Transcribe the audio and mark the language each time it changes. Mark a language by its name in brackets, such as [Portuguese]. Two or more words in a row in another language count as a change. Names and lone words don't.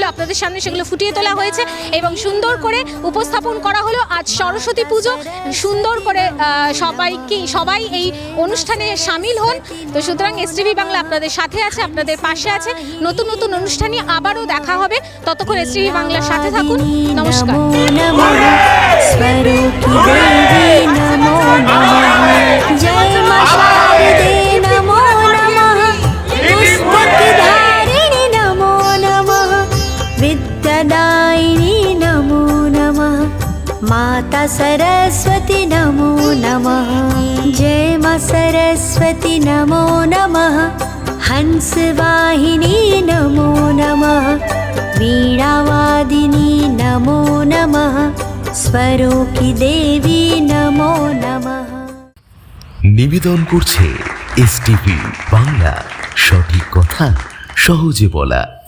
[Bangla] আপনাদের সামনে সেগুলো ফুটিয়ে তোলা হয়েছে এবং সুন্দর করে উপস্থাপন করা হলো। আজ সরস্বতী পুজো, সুন্দর করে সবাই এই অনুষ্ঠানে সামিল হন। তো সুতরাং এসটিভি বাংলা আপনাদের সাথে আছে, আপনাদের পাশে আছে। নতুন নতুন অনুষ্ঠানে আবারও দেখা হবে, ততক্ষণ এসটিভি বাংলার সাথে থাকুন। নমস্কার। [Hindi] जय मां शारदे नमो नमः, पुस्तकधारिणि नमो नमः, विद्यादायिनी नमो नमः, माता सरस्वती नमो नमः। जय मां सरस्वती नमो नमः, हंसवाहिनी नमो नमः, वीणावादिनी नमो नमः, स्वरों की देवी नमो नमः। [Bangla] নিবেদন করছে এসটিভি বাংলা, সঠিক কথা সহজে বলা।